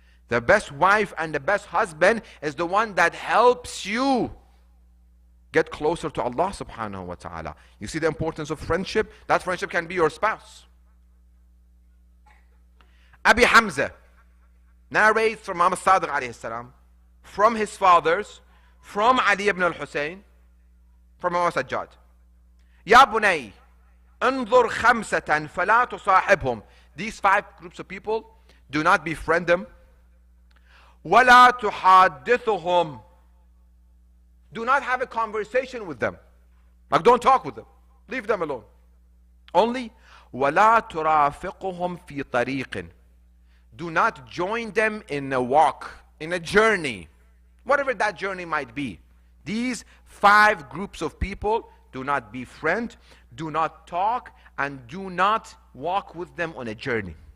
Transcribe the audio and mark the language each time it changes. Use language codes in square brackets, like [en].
[en] The best wife and the best husband is the one that helps you get closer to Allah subhanahu wa ta'ala. You see the importance of friendship? That friendship can be your spouse. Abi Hamza narrates from Imam Sadiq alayhi salam, from his fathers, from Ali ibn al-Hussein, from Imam Sajjad. [ar] Ya bunay, انظر خمسة فلا تصاحبهم. [en] These 5 groups of people, do not befriend them. [ar] ولا تحادثهم. [en] Do not have a conversation with them. Like, don't talk with them. Leave them alone. [ar] Only ولا ترافقهم في طريق. [en] Do not join them in a walk, in a journey, whatever that journey might be. These 5 groups of people, do not befriend, do not talk, and do not walk with them on a journey.